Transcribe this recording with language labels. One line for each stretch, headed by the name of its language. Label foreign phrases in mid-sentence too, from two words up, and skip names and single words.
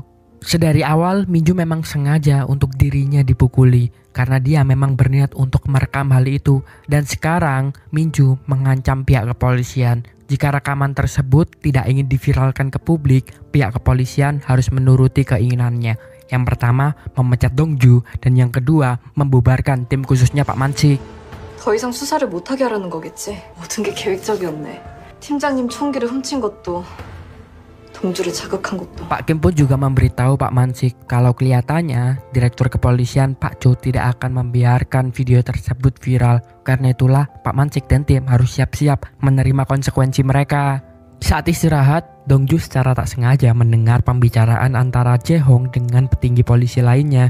Indonesian: Sedari awal, Minju memang sengaja untuk dirinya dipukuli karena dia memang berniat untuk merekam hal itu. Dan sekarang, Minju mengancam pihak kepolisian. Jika rekaman tersebut tidak ingin diviralkan ke publik, pihak kepolisian harus menuruti keinginannya. Yang pertama, memecat Dongju, dan yang kedua, membubarkan tim khususnya Pak Mancik.
Korean: 더 이상 수사를 못하게 하려는 거겠지. 모든 게 계획적이었네. 팀장님 총기를 훔친 것도 동주를 자극한 것도.
Indonesian: Pak Kim pun juga memberitahu Pak Mancik kalau kelihatannya Direktur Kepolisian Pak Cho tidak akan membiarkan video tersebut viral. Karena itulah Pak Mancik dan tim harus siap-siap menerima konsekuensi mereka. Saat istirahat, Dongju secara tak sengaja mendengar pembicaraan antara Jae-hong dengan petinggi polisi lainnya.